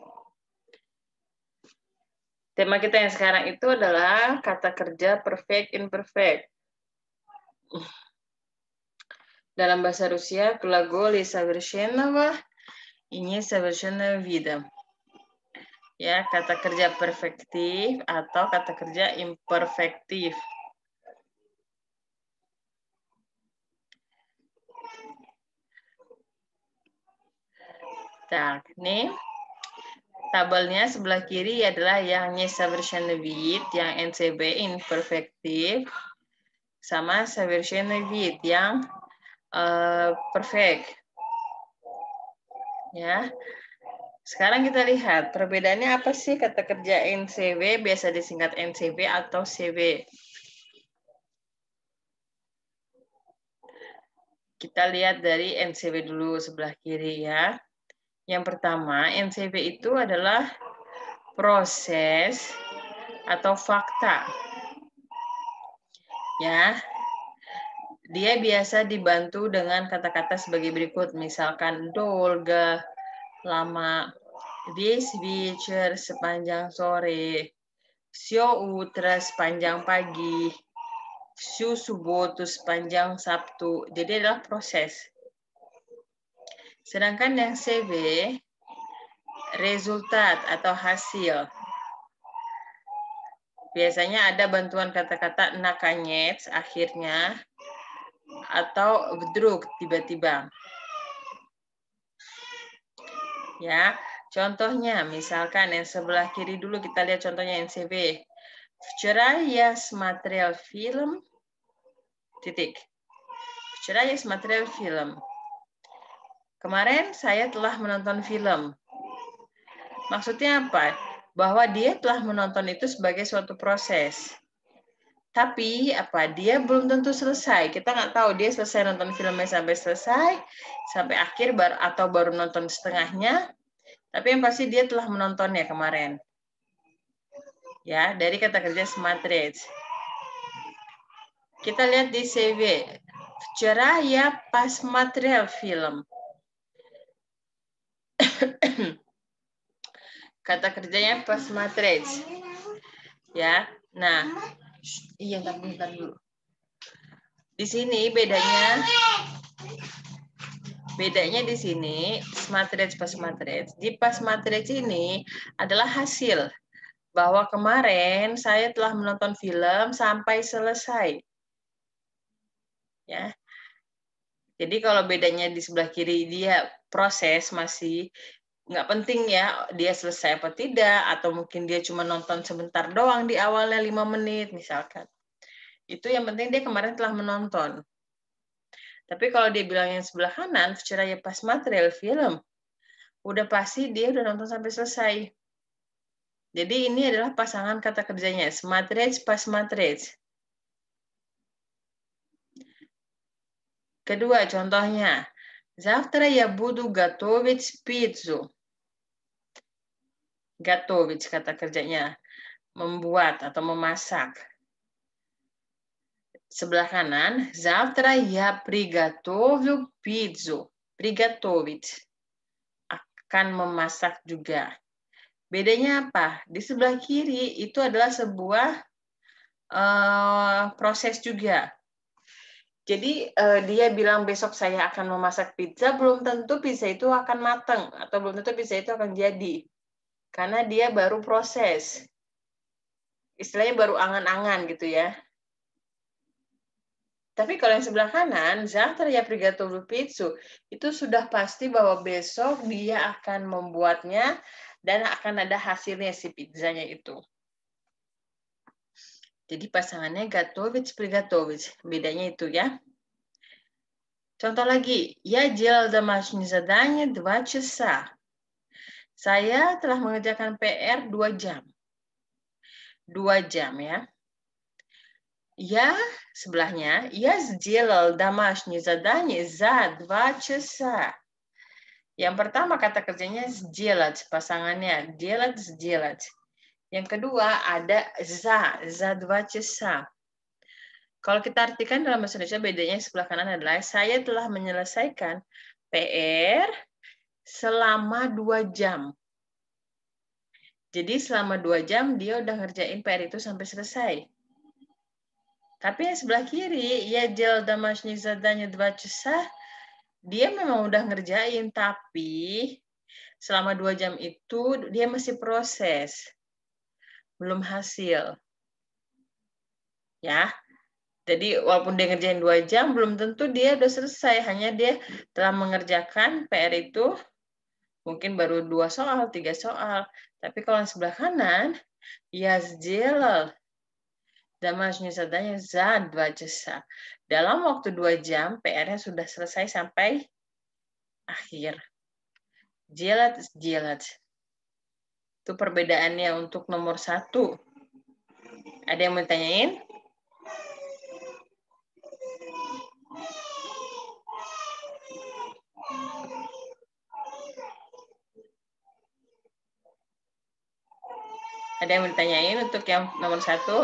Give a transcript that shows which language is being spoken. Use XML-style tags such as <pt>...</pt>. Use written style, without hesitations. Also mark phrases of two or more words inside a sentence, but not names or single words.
<id>Tema kita yang sekarang itu adalah kata kerja</id> <en>perfect imperfect.</en> <id>Dalam bahasa Rusia,</id> <ru>глаголы совершенного и несовершенного вида.</ru> <id>Ya, kata kerja perfektif atau kata kerja imperfektif. Nah, ini tabelnya sebelah kiri adalah yang</id> <ru>несовершенный вид,</ru> <id>yang NCB imperfektif, sama</id> <ru>совершенный вид</ru> <id>yang perfect. Ya. Sekarang kita lihat perbedaannya apa sih kata kerja NCB, biasa disingkat NCB atau CB. Kita lihat dari NCB dulu sebelah kiri ya. Yang pertama, NCB itu adalah proses atau fakta. Ya. Dia biasa dibantu dengan kata-kata sebagai berikut, misalkan долго, lama,</id> <ru>весь вечер,</ru> <id>sepanjang sore,</id> <ru>все утро,</ru> <id>sepanjang pagi,</id> <ru>всю субботу,</ru> <id>sepanjang Sabtu. Jadi adalah proses. Sedangkan yang CB, resultat atau hasil. Biasanya ada bantuan kata-kata nakoniec akhirnya, atau vdrug tiba-tiba. Ya, contohnya misalkan yang sebelah kiri dulu kita lihat contohnya NCB.</id> <ru>Вчера я смотрел film.</ru> <id>Titik.</id> <ru>Вчера я смотрел film.</ru> <id>Kemarin saya telah menonton film. Maksudnya apa? Bahwa dia telah menonton itu sebagai suatu proses. Tapi apa? Dia belum tentu selesai. Kita nggak tahu dia selesai nonton filmnya sampai selesai, sampai akhir atau baru nonton setengahnya. Tapi yang pasti dia telah menontonnya kemarin. Ya, dari kata kerja смотреть. Kita lihat di CV.</id> <ru>Вчера я посмотрел film.</ru> <id>Kata kerjanya посмотреть. Ya. Nah, iya bentar dulu. Di sini bedanya di sini</id> <ru>смотреть посмотреть.</ru> <id>Di посмотреть ini adalah hasil bahwa kemarin saya telah menonton film sampai selesai. Ya. Jadi kalau bedanya di sebelah kiri dia proses masih nggak penting ya dia selesai apa tidak, atau mungkin dia cuma nonton sebentar doang di awalnya 5 menit misalkan. Itu yang penting dia kemarin telah menonton. Tapi kalau dia bilang yang sebelah kanan,</id> <ru>вчера я посмотрел film,</ru> <id>udah pasti dia udah nonton sampai selesai. Jadi ini adalah pasangan kata kerjanya,</id> <ru>смотреть, посмотреть.</ru> <id>Kedua contohnya,</id> <ru>завтра я буду готовить пиццу.</ru> <id>Готовить kata kerjanya. Membuat atau memasak. Sebelah kanan,</id> <ru>завтра я приготовлю пиццу. Приготовить.</ru> <id>Akan memasak juga. Bedanya apa? Di sebelah kiri itu adalah sebuah proses juga. Jadi dia bilang besok saya akan memasak pizza, belum tentu pizza itu akan matang atau belum tentu pizza itu akan jadi. Karena dia baru proses. Istilahnya baru angan-angan gitu ya. Tapi kalau yang sebelah kanan,</id> <ru>завтра я приготовлю пиццу,</ru> <id>itu sudah pasti bahwa besok dia akan membuatnya dan akan ada hasilnya si pizzanya itu. Jadi pasangannya</id> <ru>готовить, приготовить.</ru> <id>Bedanya itu ya. Contoh lagi,</id> <ru>я делал домашнее задание 2 часа.</ru> <id>Saya telah mengerjakan PR 2 jam. 2 jam ya.</id> <ru>Я, sebelahnya, я сделал домашнее задание за 2 часа.</ru> <id>Yang pertama kata kerjanya сделать, pasangannya</id> <ru>делать, сделать.</ru> <id>Yang kedua ada</id> <ru>за 2 часа.</ru> <id>Kalau kita artikan dalam bahasa Indonesia, bedanya sebelah kanan adalah saya telah menyelesaikan PR selama 2 jam. Jadi selama 2 jam dia udah ngerjain PR itu sampai selesai. Tapi yang sebelah kiri, ya</id> <ru>делал домашнее задание 2 часа,</ru> <id>dia memang udah ngerjain, tapi selama 2 jam itu dia masih proses. Belum hasil. Ya. Jadi walaupun dia ngerjain 2 jam, belum tentu dia udah selesai. Hanya dia telah mengerjakan PR itu mungkin baru 2 soal, 3 soal. Tapi kalau yang sebelah kanan, ya</id> <ru>сделал домашнее задание за 2 часа.</ru> <id>Dalam waktu 2 jam, PR-nya sudah selesai самpai akhir.</id> <ru>Делать, сделать.</ru> <id>Itu perbedaannya untuk nomor 1. Ada yang mau ditanyain? Ada yang mau ditanyain untuk yang nomor 1?</id>